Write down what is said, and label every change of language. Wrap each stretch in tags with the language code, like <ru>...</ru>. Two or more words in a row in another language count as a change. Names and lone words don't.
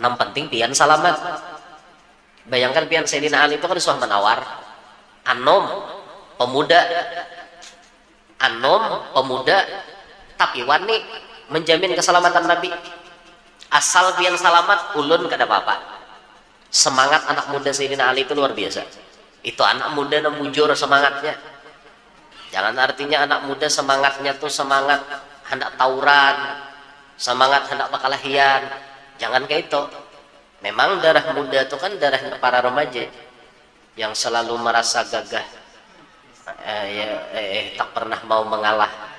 <id>Yang penting pian selamat. Bayangkan pian Sayyidina Ali itu kan suah menawar. Anom pemuda, tapi wani menjamin keselamatan Nabi.</id> <bjn>Asal pian selamat, ulun kada apa-apa.</bjn> <id>Semangat anak muda Sayyidina Ali itu luar biasa. Itu anak muda yang mujur semangatnya. Jangan artinya anak muda semangatnya tuh semangat hendak tawuran, semangat hendak bakalahian. Jangan kayak itu. Memang darah muda itu kan darah para remaja yang selalu merasa gagah, tak pernah mau mengalah.</id>